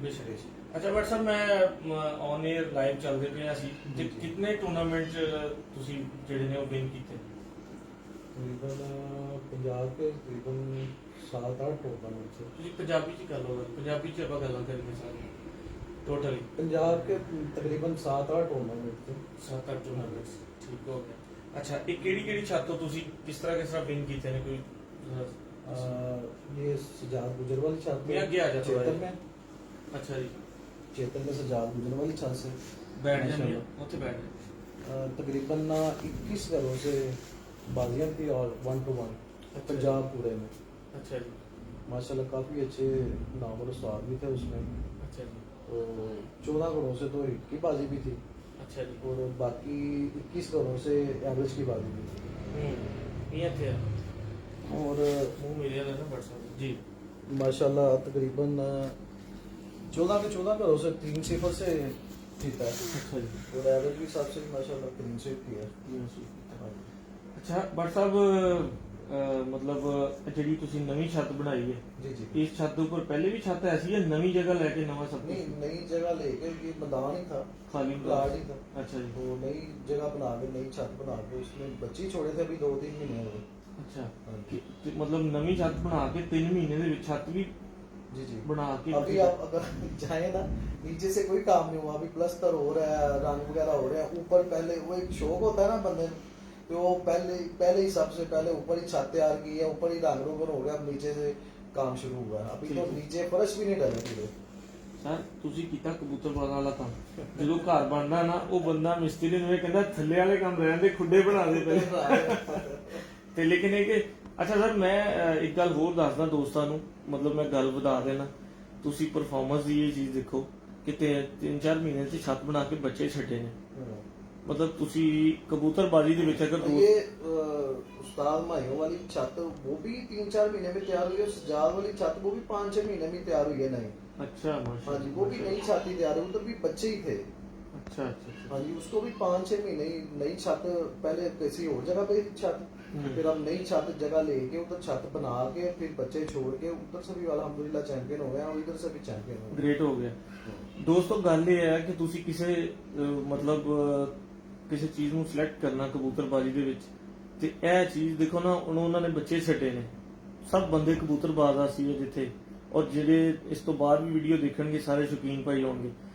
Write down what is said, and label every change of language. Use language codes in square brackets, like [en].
[pa] ਬੇਸ਼ੱਕ ਅੱਛਾ ਭੱਟ ਸਾਹਿਬ ਮੈਂ ਔਨ 에ਅਰ ਲਾਈਵ ਚੱਲਦੇ ਪਏ ਅਸੀਂ ਤੇ ਕਿੰਨੇ ਟੂਰਨਾਮੈਂਟ ਤੁਸੀਂ ਜਿਹੜੇ ਨੇ ਉਹ ਵਿਨ ਕੀਤੇ [hi] ਤਕਰੀਬਨ ਪੰਜਾਬ ਕੇ ਤਕਰੀਬਨ 7-8 ਟੂਰਨਾਮੈਂਟ ਸੇ [pa] ਤੁਸੀਂ ਪੰਜਾਬੀ ਚ ਕਰ ਲਓ ਪੰਜਾਬੀ ਚ ਆਪਾਂ ਗੱਲਾਂ ਕਰੀਏ ਸਾਰੀ ਟੋਟਲੀ [hi] पंजाब के तकरीबन 7-8 टूर्नामेंट थे [pa] 7-8 ਟੂਰਨਾਮੈਂਟਸ ਠੀਕ ਹੋ ਗਿਆ ਅੱਛਾ ਇਹ ਕਿਹੜੀ ਛੱਤ ਤੋਂ ਤੁਸੀਂ ਕਿਸ ਤਰ੍ਹਾਂ ਵਿਨ ਕੀਤੇ ਨੇ ਕੋਈ [hi] ये सजाद गुजर वाली छत मैं आगे आ जा थोड़ा चेतन में [pa] ਅੱਛਾ ਜੀ [hi] चेतन में सजाद गुजर वाली छत से [pa] ਬੈਠ ਜਾਂਦੇ ਆ ਉੱਥੇ ਬੈਠ ਜਾਂਦੇ [hi] तकरीबन 21 घरों से बाजियां थी और 1-1 अच्छा। पंजाब पूरे में [pa] ਅੱਛਾ ਜੀ [hi] माशाल्लाह काफी अच्छे नाम और उस्ताद भी थे उसमें [pa] ਅੱਛਾ ਜੀ [hi] तो 14 घरों से तो एक की बाजी भी थी [pa] ਅੱਛਾ ਜੀ [hi] और बाकी 21 घरों से एवरेज की बाजी भी थी [pa] ਇਹ ਇੱਥੇ ਆ [hi] और [pa] ਮੂੰਹ ਮਿਲਿਆ ਨਾ WhatsApp ਜੀ [hi] माशाल्लाह तकरीबन 14 के 14 घरों से 3-0 से जीता है [pa] ਅੱਛਾ ਜੀ [hi] और एवरेज भी सबसे माशाल्लाह 300 की है [pa] ਅੱਛਾ ਭੱਟ ਸਾਹਿਬ ਮਤਲਬ ਜਿਹੜੀ ਤੁਸੀਂ ਨਵੀਂ ਛੱਤ ਬਣਾਈ ਹੈ [hi] जी जी [pa] ਇਸ ਛੱਤ ਦੇ ਉੱਪਰ ਪਹਿਲੇ ਵੀ ਛੱਤ ਐਸੀ ਹੈ ਨਵੀਂ ਜਗ੍ਹਾ ਲੈ ਕੇ ਨਵਾਂ ਸਭ [hi] नहीं नई जगह लेके ये मैदान ही था [pa] ਖਾਲੀ [hi] प्लाट ही था [pa] ਅੱਛਾ ਜੀ [hi] तो नई जगह बना के नई छत बना के उसमें बच्चे ही छोड़े थे अभी 2-3 महीने हुए [pa] ਅੱਛਾ [hi] हाँ [pa] ਤੇ ਮਤਲਬ ਨਵੀਂ ਛੱਤ ਬਣਾ ਕੇ 3 ਮਹੀਨੇ ਦੇ ਵਿੱਚ ਛੱਤ ਵੀ [hi] जी जी [pa] ਬਣਾ ਕੇ [hi] अभी आप अगर जाए ना नीचे से कोई काम नहीं हुआ अभी प्लस्तर हो रहा है रंग वगैरह हो रहा है ऊपर पहले वो एक शौक होता है ना बंदे तो वो पहले ही सबसे पहले ऊपर ही छत तैयार की है ऊपर ही रंग रोगन हो गया अब नीचे से काम शुरू हुआ है अभी तो ठीक है। नीचे फर्श भी नहीं डले पूरे [pa] ਸਰ ਤੁਸੀਂ ਕੀਤਾ ਕਬੂਤਰ ਪਾਲਣ ਵਾਲਾ ਕੰਮ ਜਦੋਂ ਘਰ ਬਣਦਾ ਨਾ ਉਹ ਬੰਦਾ ਮਿਸਤਰੀ ਨੂੰ ਇਹ ਕਹਿੰਦਾ ਥੱਲੇ ਵਾਲੇ ਕੰਮ ਰਹਿਣ ਦੇ ਖੁੱਡੇ ਬਣਾ ਦੇ ਪਹਿਲੇ ਤੇ ਲੇਕਿਨ ਇਹ ਕਿ ਅੱਛਾ ਸਰ ਮੈਂ ਇੱਕ ਗੱਲ ਹੋਰ ਦੱਸਦਾ ਦੋਸਤਾਂ ਨੂੰ ਮਤਲਬ ਮੈਂ ਗੱਲ ਵਧਾ ਦੇਣਾ ਤੁਸੀਂ ਪਰਫਾਰਮੈਂਸ ਦੀ ਇਹ ਚੀਜ਼ ਦੇਖੋ ਕਿ 3-4 ਮਹੀਨੇ ਤੇ ਛੱਤ ਬਣਾ ਕੇ ਬੱਚੇ ਛੱਡੇ ਨੇ मतलब तुसी कबूतरबाजी ਦੇ ਵਿੱਚ अगर [hi] ये उस्ताद माइयों वाली छत वो भी 3-4 महीने में तैयार हुई है सजाद वाली छत वो भी 5-6 महीने में तैयार हुई है नई अच्छा हाँ माशाल्लाह जी वो भी नई छत ही तैयार हुई उधर भी बच्चे ही थे अच्छा अच्छा अच्छा हाँ जी उसको भी 5-6 महीने ही नई छत पहले किसी और जगह पे थी छत फिर हम नई छत जगह लेके उधर छत बना के फिर बच्चे छोड़ के उधर से भी अल्हम्दुलिल्लाह चैंपियन हो गए और इधर से भी चैंपियन हो गए ग्रेट हो गया [pa] ਦੋਸਤੋ ਗੱਲ ਇਹ ਹੈ ਕਿ ਤੁਸੀਂ ਕਿਸੇ ਮਤਲਬ ਕਿਸੇ ਚੀਜ਼ ਨੂੰ ਸਿਲੈਕਟ ਕਰਨਾ ਕਬੂਤਰਬਾਜੀ ਦੇ ਵਿੱਚ ਤੇ ਇਹ ਚੀਜ਼ ਦੇਖੋ ਨਾ ਉਹਨਾਂ ਨੇ ਬੱਚੇ ਛੱਡੇ ਨੇ ਸਭ ਬੰਦੇ ਕਬੂਤਰਬਾਜ਼ ਆ ਸੀ ਜਿੱਥੇ ਔਰ ਜਿਹੜੇ ਇਸ ਤੋਂ ਬਾਅਦ ਵੀ ਵੀਡੀਓ ਦੇਖਣਗੇ ਸਾਰੇ ਸ਼ੌਕੀਨ ਭਾਈ ਹੋਣਗੇ।